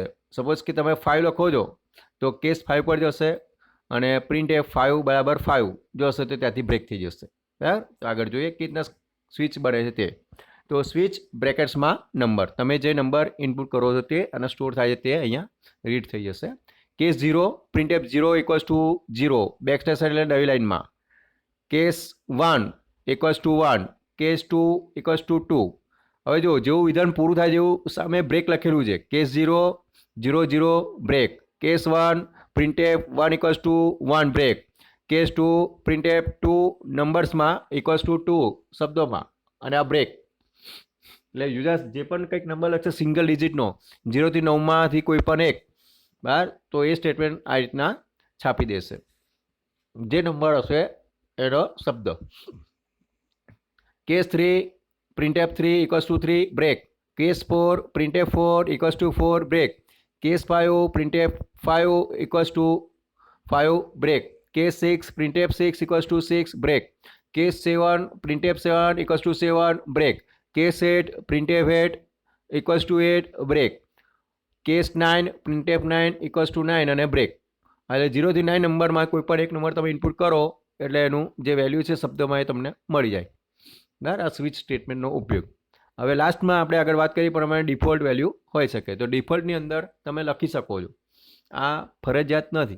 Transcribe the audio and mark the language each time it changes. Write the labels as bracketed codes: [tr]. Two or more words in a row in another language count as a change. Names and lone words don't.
[gu] સપોઝ કે તમે 5 લખો છો તો કેસ 5 પર જશે અને પ્રિન્ટ એ 5 બરાબર 5 જો હશે તો ત્યાંથી બ્રેક થઈ જશે. બરાબર. તો આગળ જોઈએ કે રીતના સ્વિચ બને છે તે. તો સ્વિચ બ્રેકેટ્સમાં નંબર, તમે જે [en] number input [gu] કરો છો તે અને સ્ટોર થાય છે તે અહીંયા રીડ થઈ જશે. કેસ 0 [en] printf 0 equals to 0 [gu] બેકસ્લેશ એટલે નવી લાઈનમાં. કેસ 1 [en] equals to 1, [gu] કેસ 2 [en] equals to 2. [gu] હવે જો જેવું વિધાન પૂરું થાય જેવું સામે બ્રેક લખેલું છે, કેસ 0 0 0 બ્રેક, કેસ 1 [en] printf 1 equals to 1 [gu] બ્રેક, કેસ 2 [en] printf 2 [gu] નંબર્સમાં [en] equals to 2 [gu] શબ્દોમાં અને આ બ્રેક. એટલે યુઝર્સ જે પણ કંઈક નંબર લખશે [en] single digitનો [gu] 0 થી 9માંથી કોઈ પણ એક, બરાબર, તો એ સ્ટેટમેન્ટ આ રીતના છાપી દેશે જે નંબર હશે એનો શબ્દ. કેસ 3 [en] printf 3 equals to 3 [gu] બ્રેક, કેસ 4 [en] printf 4 equals to 4 [gu] બ્રેક, કેસ 5 [en] printf 5 equals to 5 [gu] બ્રેક, કેસ 6 [en] printf 6 equals to 6 [gu] બ્રેક, કેસ 7 [en] printf 7 equals to 7 [gu] બ્રેક, કેસ 8 [en] printf 8 equals to 8 [gu] બ્રેક, કેસ 9 [en] printf 9 equals to 9 [gu] અને બ્રેક. એટલે 0 થી 9 નંબરમાં કોઈ પણ એક નંબર તમે ઇનપુટ કરો એટલે એનું જે વેલ્યુ છે શબ્દમાં એ તમને મળી જાય. બરાબર. આ [en] switch statementનો [gu] ઉપયોગ. હવે લાસ્ટમાં આપણે આગળ વાત કરી પ્રમાણે [en] default value [gu] હોઈ શકે. તો ડિફોલ્ટની અંદર તમે લખી શકો છો, આ ફરજિયાત નથી.